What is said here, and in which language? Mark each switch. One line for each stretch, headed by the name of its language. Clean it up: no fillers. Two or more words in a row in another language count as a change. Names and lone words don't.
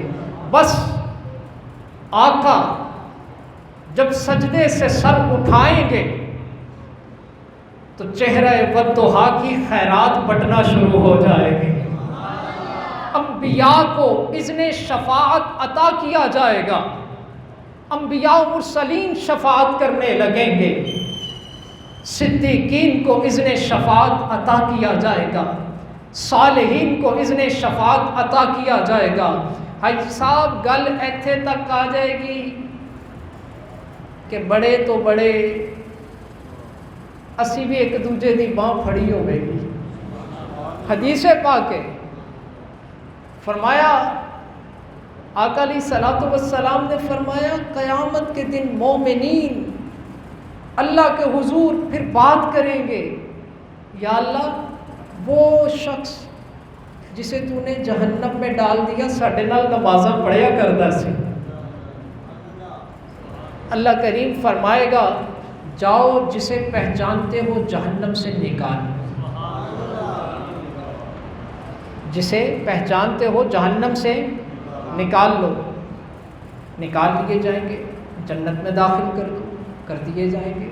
Urdu: بس آقا جب سجدے سے سر اٹھائیں گے تو چہرہ والضحیٰ کی خیرات بٹنا شروع ہو جائے گی، انبیاء کو اذن شفاعت عطا کیا جائے گا، انبیاء و مرسلین شفاعت کرنے لگیں گے، صدیقین کو اذن شفاعت عطا کیا جائے گا، صالحین کو اذن شفاعت عطا کیا جائے گا۔
Punjabi: حج صاحب گل ایتھے تک آ جائے گی کہ بڑے تو بڑے اسی بھی ایک دوجے دی باں پھڑی ہوئے گی۔
Urdu: حدیث پاک ہے، فرمایا آقا
Arabic: علیہ الصلوۃ والسلام
Urdu: نے فرمایا قیامت کے دن مومنین اللہ کے حضور پھر بات کریں گے، یا اللہ وہ شخص جسے تو نے جہنم میں ڈال دیا
Punjabi: ساڈے نال نمازاں پڑھیا کردا سی۔
Urdu: اللہ کریم فرمائے گا جاؤ جسے پہچانتے ہو جہنم سے نکالو، جسے پہچانتے ہو جہنم سے نکال لو، نکال لیے جائیں گے، جنت میں داخل کر دیے جائیں گے۔